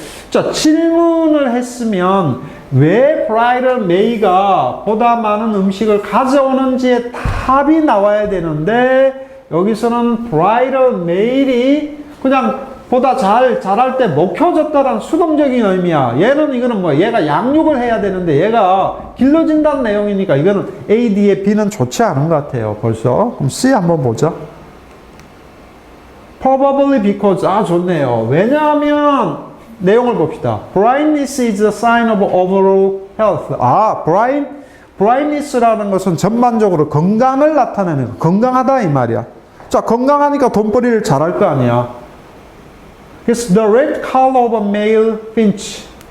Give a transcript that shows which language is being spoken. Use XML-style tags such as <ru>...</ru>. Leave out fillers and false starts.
<ko>자, 질문을 했으면 왜</ko> <en>brighter male</en> <ko>가 보다 많은 음식을 가져오는지에 답이 나와야 되는데 여기서는 brighter male이 그냥 보다 잘할 때 먹혀졌다라는 수동적인 의미야. 이거는 뭐 얘가 양육을 해야 되는데 얘가 길러진다는 내용이니까 이거는 A, D의 B는 좋지 않은 것 같아요. 벌써. 그럼 C 한번 보자.</ko> <en>Probably because,</en> <ko>좋네요. 왜냐하면 내용을 봅시다.</ko> <en>Brightness is a sign of overall health.</en> <ko>brightness라는 것은 전반적으로 건강을 나타내는 거. 건강하다 이 말이야. 자, 건강하니까 돈벌이를 잘할 거 아니야. 그래서</ko> <en>the red color of a male finch.</en>